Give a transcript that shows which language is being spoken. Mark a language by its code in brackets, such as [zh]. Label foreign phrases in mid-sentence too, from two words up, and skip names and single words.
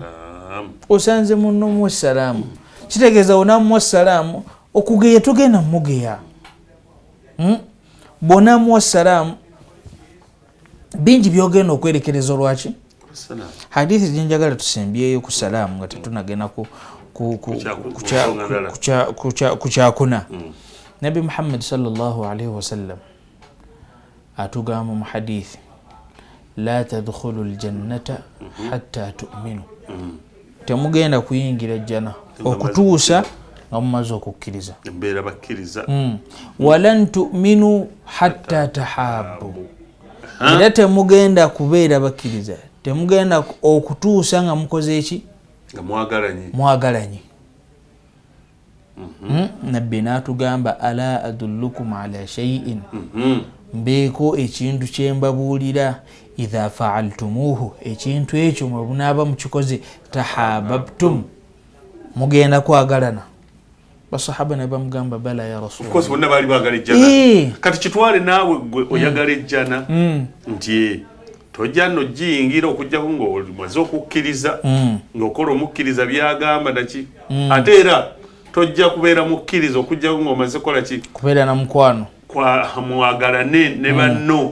[lg] Osanze munno mu salaamu, kitegeeza onamuwa salaamu, okugeya togenda mugeya. Bonamuwa salaamu bingi byogenda okwerekereza olwaki? Hadithi zinjagala tusembyeyo ku salaamu nga tetunagenda ku kyakuna. Nabi Muhammad [ar] صلى الله عليه وسلم [lg] atugamba mu hadithi [ar] لا تدخلوا الجنة حتى تؤمنوا, [lg] temugenda kuyingira jjana okutuusa nga mumaze okukkiriza. [ar] ولن تؤمنوا حتى تحابوا, [lg] era temugenda kubeera bakkiriza, temugenda okutuusa nga mukoze eki? Nga mwagalanye. Nabbi n'atugamba [ar] ألا أدلكم على شيء, [lg] mbeeko ekintu kye mbabuulira, [ar] إذا فعلتموه, [lg] ekintu ekyo mwe bunaaba mukikoze, tahabbabtum, mugenda kwagalana. Basahaba ne bamugamba [ar] بلى يا رسول الله. [en] Of course [lg] bonna bali baagala ejjana. Kati kitwale naawe gwe oyagala ejjana nti tojja nno giyingira okujjako ng'omaze okukkiriza, ng'okola omukkiriza byagamba naki, ate era tojja kubeera mukkiriza okujjako ng'omaze kola ki? Kubeera na mukwano. Mwagalane ne banno.